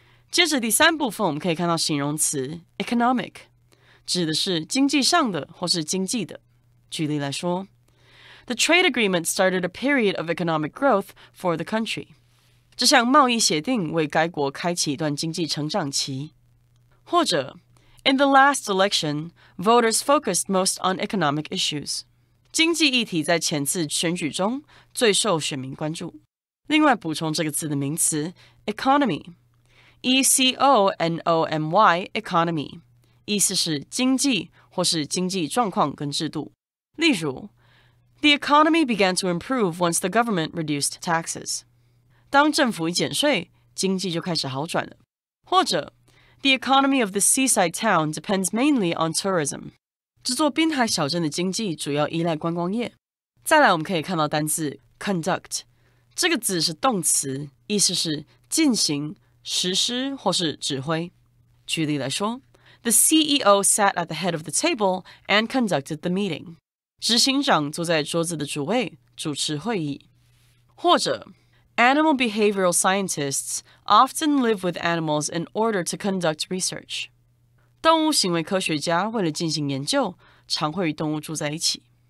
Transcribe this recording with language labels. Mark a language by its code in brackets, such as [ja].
[zh] 接着第三部分，我们可以看到形容词 economic， 指的是经济上的或是经济的。举例来说 [en] ，The trade agreement started a period of economic growth for the country。 [zh] 这项贸易协定为该国开启一段经济成长期。 [en] 或者 In the last election, voters focused most on economic issues。 [zh] 经济议题在前次选举中最受选民关注。另外补充这个字的名词 economy。economy economy 意思是经济或是经济状况跟制度。 [en] 例如 The economy began to improve once the government reduced taxes。 [zh] 当政府一减税，经济就开始好转了。 [en] 或者 The economy of the seaside town depends mainly on tourism。 [zh] 这座滨海小镇的经济主要依赖观光业。再来我们可以看到单字 conduct， 这个字是动词，意思是进行实施或是指挥。 [en] 举例来说 The CEO sat at the head of the table and conducted the meeting。 [zh] 执行长坐在桌子的主位，主持会议。 [en] 或者 Animal behavioral scientists often live with animals in order to conduct research。 [zh] 动物行为科学家为了进行研究，常会与动物住在一起。